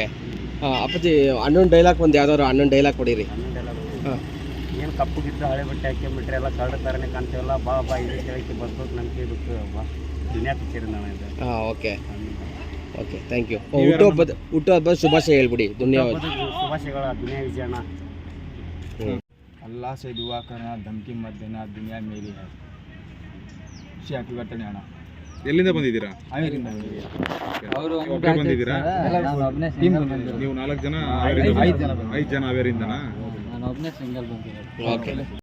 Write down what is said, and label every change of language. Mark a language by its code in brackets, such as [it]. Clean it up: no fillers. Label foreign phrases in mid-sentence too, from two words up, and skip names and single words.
[kn] ಅಪ್ಪಾಜಿ ಅಣ್ಣನ ಡೈಲಾಗ್ ಒಂದು ಯಾವ್ದಾದ್ರು ಅಣ್ಣನ ಡೈಲಾಗ್ ಕೊಡಿರಿ. ಅಣ್ಣನ ಡೈಲಾಗ್ ಏನು ಕಪ್ಪು ಬಿದ್ದು ಹಳೆ ಬಟ್ಟೆ ಹಾಕ್ಕೊಂಬಿಟ್ರೆ ಎಲ್ಲ ಕರಡ ಥರನೇ ಕಾಣ್ತೇವಲ್ಲ. ಬಾ ಇದೇ ಕೇಳಕ್ಕೆ ಬರ್ಬೇಕು ನಂಬಿಕೆ ಬೇಕು ದುನಿಯಾ ಪಿಕ್ಚರಿಂದ ಇದು. ಓಕೆ. ಓಕೆ, [en] thank you. [kn] ಹುಟ್ಟುಹಬ್ಬದ ಶುಭಾಶಯ ಹೇಳ್ಬಿಡಿ. ಶುಭಾಶಯಗಳ ದುನಿಯಾ ವಿಜಯ್ ಅಣ್ಣ. [hi] अल्लाह से दुआ करना, धमकी मत देना, दुनिया मेरी है. [en] Happy birthday ಅಣ್ಣ. [kn] ಎಲ್ಲಿಂದ ಬಂದಿದ್ದೀರಾ? ಹಾವೇರಿಯಿಂದ ಬಂದಿದ್ದೀರಾ? ನೀವು 4 ಜನ? 5 ಜನ ಹಾವೇರಿಯಿಂದನಾ? ನಾನು ಒಬ್ಬನೇ ಸಿಂಗಲ್ ಬಂದಿರೋದು. ಓಕೆ.